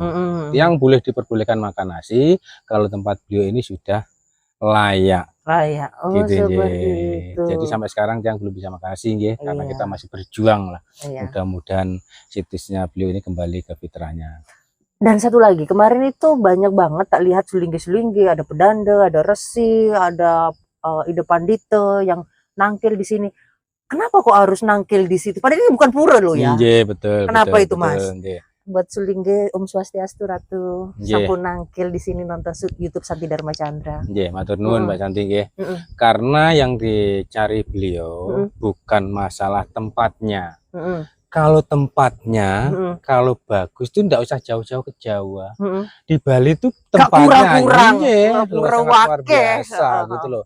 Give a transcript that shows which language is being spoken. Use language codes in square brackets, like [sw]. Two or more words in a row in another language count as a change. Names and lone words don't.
[id] Tiang boleh diperbolehkan makan nasi kalau tempat beliau ini sudah layak. Gitu, seperti itu. Jadi sampai sekarang tiang belum bisa makan nasi nggih, karena kita masih berjuang lah. Mudah-mudahan sitisnya beliau ini kembali ke fitrahnya. Dan satu lagi, kemarin itu banyak banget tak lihat sulinggi-sulinggi, ada pedanda, ada resi, ada Ida Pandita yang nangkil di sini. Kenapa kok harus nangkil di situ? Padahal ini bukan pura loh ya. Nggih, betul. Kenapa betul, itu Mas? [jv] Nggih. [id] Buat sulingge [ban] Swastiastu Ratu sampun nangkil [id] di sini nonton YouTube Santi Dharma Chandra. Nggih, [jv] matur nuwun [id] Mbak Santi nggih. Karena yang dicari beliau bukan masalah tempatnya. Kalau tempatnya, kalau bagus tuh enggak usah jauh-jauh ke Jawa. Di Bali tuh tempatnya luar biasa gitu loh.